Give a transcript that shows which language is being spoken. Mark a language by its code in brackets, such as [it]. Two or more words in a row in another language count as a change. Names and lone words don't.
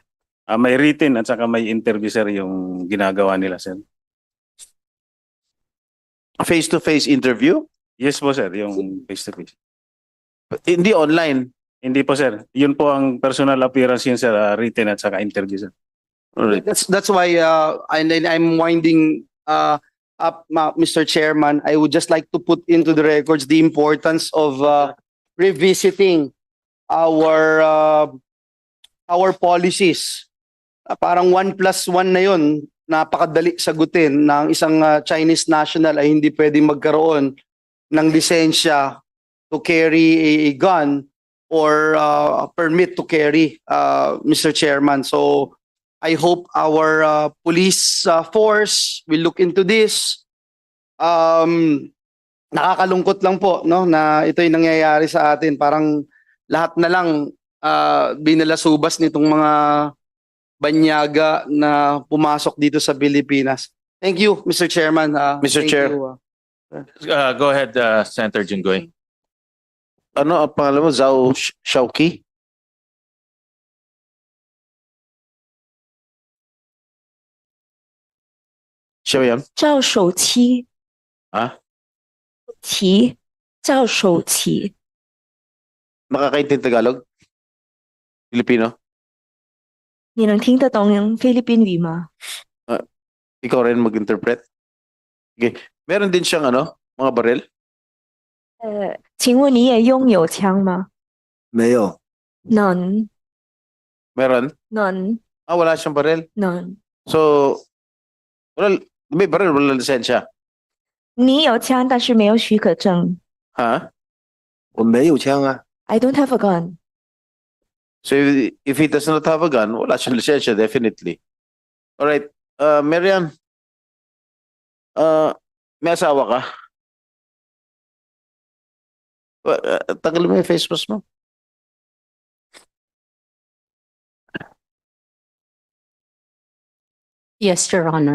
[tl] May written at saka may interview sir yung ginagawa nila sir. [en] Face-to-face interview? [tl] Yes po sir, yung face-to-face. Hindi online. Hindi po sir. Yun po ang [en] personal appearance [tl] yun sir, written at saka interview sir. [en] Alright. That's why I'm winding up, Mr. Chairman. I would just like to put into the records the importance of revisiting our policies. [tl] Parang 1+1 na yun. Napakadali sagutin ng isang Chinese national ay hindi pwedeng magkaroon ng lisensya [en] to carry a gun or a permit to carry, Mr. Chairman. So I hope our police force will look into this. [tl] Nakakalungkot lang po no na ito'y nangyayari sa atin. Parang lahat na lang binalasubas nitong mga banyaga na pumasok dito sa Pilipinas. [en] Thank you, Mr. Chairman. Mr. Thank Chair. you, Go ahead, Senator Jinggoy. [tl] Ano ang pangalan mo? Zhao Shaoqi? Siya ba yan? [zh] 赵守期 Ha? 期赵守期 [tl] Makakaintindi Tagalog? Filipino? [zh] 你能听得懂菲律宾语吗？ [tl] Ikaw rin mag-interpret? Okay. Meron din siyang mga baril? [zh] 请问你也拥有枪吗？没有。能 [tl] Meron? [zh] 能 [tl] Wala siyang baril? [zh] 能， [tl] So, may baril, wala lisensya. [zh] 你有枪但是没有许可证。 Ha? 我没有枪啊。 [en] I don't have a gun. So, if he does not have a gun, [tl] wala siyang lisensya, definitely. Alright. Marian, may asawa ka? Tagal mo yung face mask mo. [en] Yes, Your Honor.